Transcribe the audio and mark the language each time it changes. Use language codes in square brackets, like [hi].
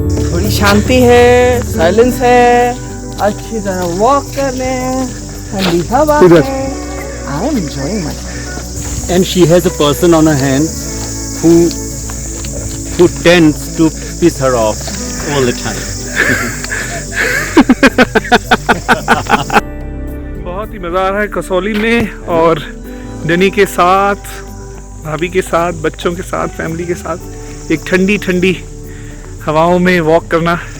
[hi] थोड़ी शांति है, साइलेंस है, अच्छी तरह वॉक कर रहे हैं, ठंडी हवा इधर। [en] है। I am enjoying my And she has a person on her hand who tends to piss her off all the time. [hi] बहुत ही मज़ा आ रहा है कसौली में और डनी के साथ, भाभी के साथ, बच्चों के साथ, फैमिली के साथ एक ठंडी ठंडी हवाओं में वॉक करना।